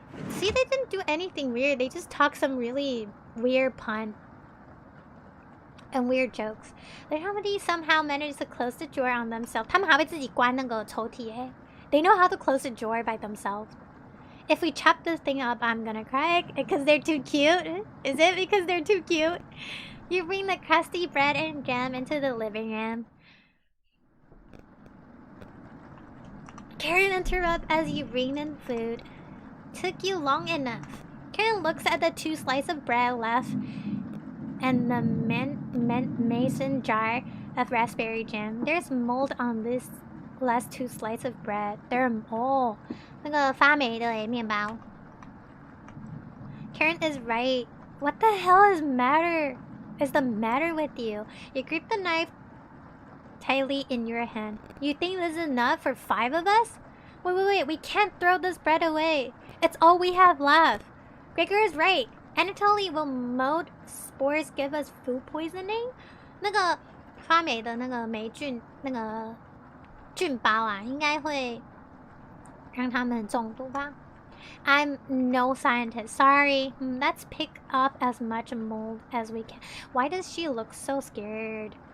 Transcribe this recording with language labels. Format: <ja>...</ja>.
<en>See, they didn't do anything weird. They just talked some really weird pun. And weird jokes. The comedy somehow managed to close the drawer on themselves.</en> <zh>他们还会自己关那个抽屉耶。</zh> <en>They know how to close the drawer by themselves. If we chop this thing up, I'm gonna cry because they're too cute. Is it because they're too cute? You bring the crusty bread and jam into the living room. Karen interrupts as you bring in food. Took you long enough. Karen looks at the 2 slices of bread left and the mason jar of raspberry jam. There's mold on this last 2 slices of bread. They're mold.</en> <zh>那个发霉的耶，面包。</zh> <en>Karen is right. What the hell is the matter with you? You grip the knife tightly in your hand. You think this is enough for 5 of us? Wait. We can't throw this bread away. It's all we have left. Gregor is right. Anatoly, will mold spores give us food poisoning?</en> <zh>那个发霉的那个霉菌，那个菌包啊，应该会让他们中毒吧？</zh> <en>I'm no scientist. Sorry. Let's pick up as much mold as we can. Why does she look so scared?</en>